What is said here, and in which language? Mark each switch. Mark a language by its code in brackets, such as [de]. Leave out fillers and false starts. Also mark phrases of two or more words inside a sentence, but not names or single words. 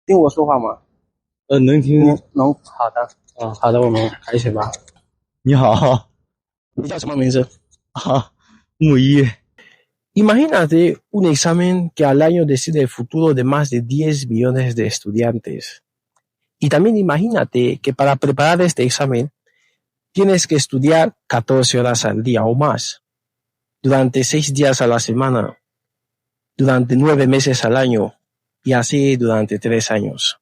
[zh] 听我说话吗？能听。能，好的。好的，我们开始吧。你好。你叫什么名字？木一。 [es] Imagínate un examen que al año decide el futuro de más de 10 millones de estudiantes. Y también imagínate que para preparar este examen tienes que estudiar 14 horas al día o más, durante 6 días a la semana, durante 9 meses al año y así durante 3 años.